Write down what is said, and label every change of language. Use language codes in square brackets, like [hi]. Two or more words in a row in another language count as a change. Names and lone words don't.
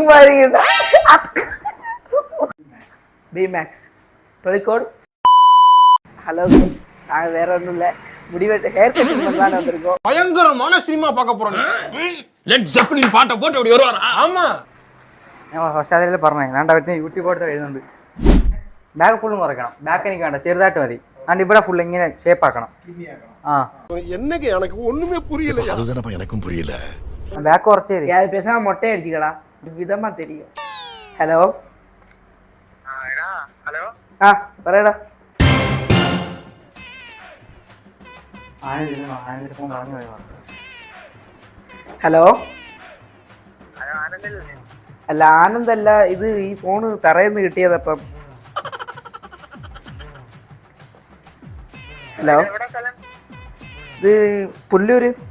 [ml] ബിമാക്സ് കോഴിക്കോട്. [en] Hello guys, [ta] நாங்கள் வேற ஒன்றும் இல்லை, முடிவெட்டு [en] hair cutting [ta] பண்ணலான்னு வந்திருக்கோம். பயங்கரமான சினிமா பார்க்க போறோம். லெட் ஜெப்பலின் பாட்டை போட்டு அப்படி வருவாரா? ஆமா, [ml] ഞാൻ ഫസ്റ്റ് അതിൽ പറഞ്ഞേ ഞാൻ അവർക്ക് യൂട്യൂബ് കൊടുത്ത് എഴുതുന്നുണ്ട്. ബാക്ക് ഫുള്ളും കുറയ്ക്കണം. ബാക്ക് എനിക്ക് വേണ്ട, ചെറുതായിട്ട് മതി. ആണ്ട് ഇവിടെ ഫുൾ ഇങ്ങനെ ഷേപ്പ് ആക്കണം. ആ [ta] என்னங்க எனக்கு ஒண்ணுமே புரியல. அதுதானப்பா எனக்கும் புரியல. [ml] ബാക്ക് കുറച്ച് തരും. [ta] அது பேசாம மொட்டை அடிச்சுக்கடா, விதமா தெரியும். [ml] ஹலோ ஆ പറയടാ. ഹലോ അല്ല ആനന്ദല്ല, ഇത് ഈ ഫോണ് തറയെന്ന് കിട്ടിയതപ്പം. ഹലോ, ഇത് പുല്ലൂര്.